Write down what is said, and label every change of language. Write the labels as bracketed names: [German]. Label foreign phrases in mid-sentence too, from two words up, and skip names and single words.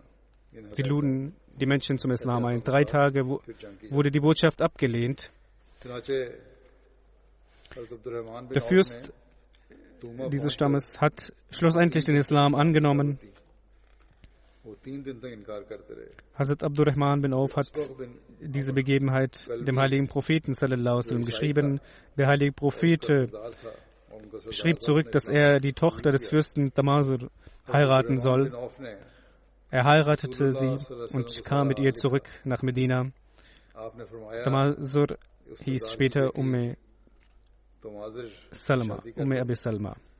[German] Sie luden die Menschen zum Islam ein. 3 Tage wurde die Botschaft abgelehnt. Der Fürst dieses Stammes hat schlussendlich den Islam angenommen. Hazrat Abdurrahman bin Auf hat diese Begebenheit dem heiligen Propheten [Arabic] صلى الله عليه وسلم [German] geschrieben. Der heilige Prophet schrieb zurück, dass er die Tochter des Fürsten Tamasur heiraten soll. Er heiratete sie und kam mit ihr zurück nach Medina. Tamasur hieß später Umm Salma, Umm Abi Salma.